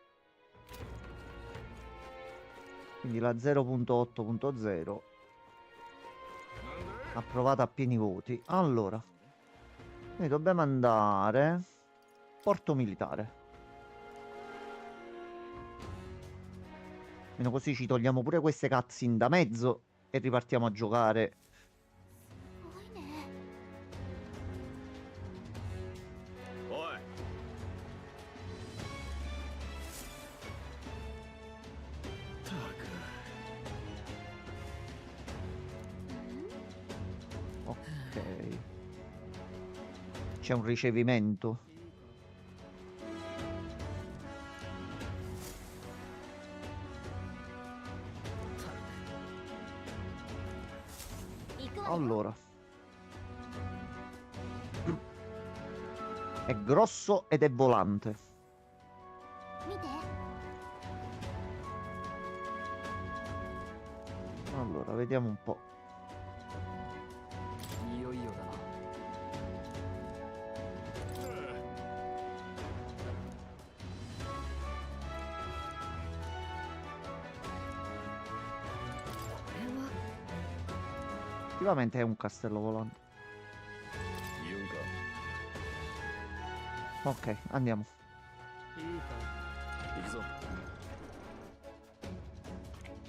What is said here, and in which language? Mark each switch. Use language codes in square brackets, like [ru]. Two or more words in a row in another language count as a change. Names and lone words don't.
[it] Quindi la 0.8.0 approvata a pieni voti. Allora, noi dobbiamo andare porto militare. Almeno così ci togliamo pure queste cutscene da mezzo e ripartiamo a giocare. [ja] すごいね。おい。たく。 [it] Ok. C'è un ricevimento. [ja] 行くわよ。 [it] Allora. È grosso ed è volante. [ja] 見て。 [it] Allora, vediamo un po'. [ja] いよいよだな。 [it] Effettivamente è un castello volante. [ja] 言うんか。 [it] Ok, andiamo. [ja] いいか。行くぞ。